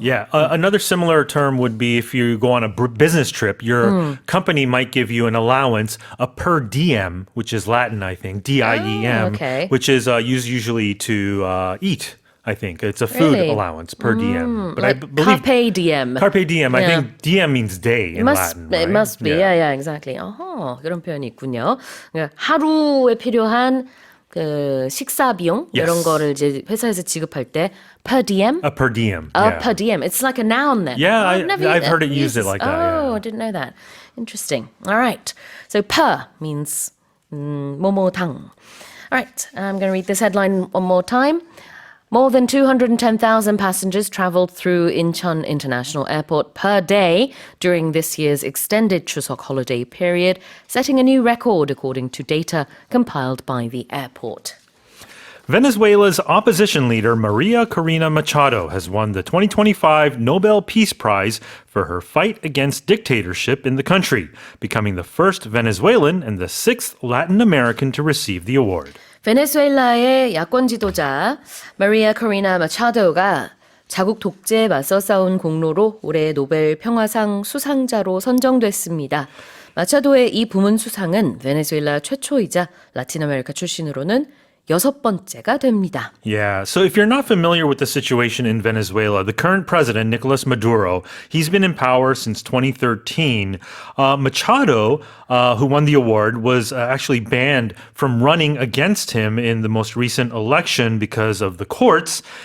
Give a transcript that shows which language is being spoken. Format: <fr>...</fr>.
<en>Yeah, another similar term would be if you go on a business trip, your company might give you an allowance, a per diem, which is Latin, I think, D-I-E-M, which is used usually to eat. I think it's a food allowance per diem. But like I believe carpe diem. Carpe diem. I think diem means day in Latin. Right? It must be. Yeah, exactly.</en> <ko>그런 표현이 있군요. 그러니까 하루에 필요한 그 식사 비용 이런 거를 이제 회사에서 지급할 때 per diem.</ko> <en>A per diem. Per diem. It's like a noun then. Yeah, I've heard it used it like that. Oh, I didn't know that. Interesting. All right. So per means 뭐뭐당. All right. I'm going to read this headline one more time. More than 210,000 passengers traveled through Incheon International Airport per day during this year's extended Chuseok holiday period, setting a new record according to data compiled by the airport. Venezuela's opposition leader Maria Corina Machado has won the 2025 Nobel Peace Prize for her fight against dictatorship in the country, becoming the first Venezuelan and the sixth Latin American to receive the award.</en> <ko>베네수엘라의 야권 지도자 마리아 코리나 마차도가 자국 독재에 맞서 싸운 공로로 올해 노벨 평화상 수상자로 선정됐습니다. 마차도의 이 부문 수상은 베네수엘라 최초이자 라틴 아메리카 출신으로는 6번째가 됩니다.</ko> <en>Yeah, so if you're not familiar with the situation in Venezuela, the current president, Nicolas Maduro, he's been in power since 2013. Machado, who won the award, was actually banned from running against him in the most recent election because of the courts.</en>